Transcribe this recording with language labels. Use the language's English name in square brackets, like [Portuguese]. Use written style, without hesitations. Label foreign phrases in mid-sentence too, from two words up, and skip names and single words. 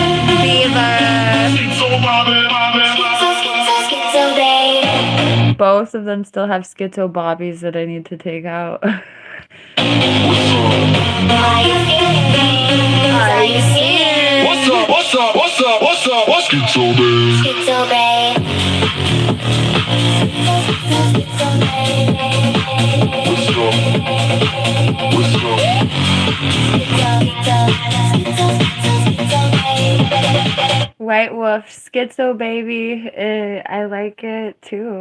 [English] So, Bobby, Bobby, Bobby. both of them still have schizo bobbies that I need to take out. Are you feeling me? Are you seeing? What's up? What's up? What's up? What's up? What's Schizo babe? Schizo babe. What's up? White Wolf, Schizo Baby. I like it too.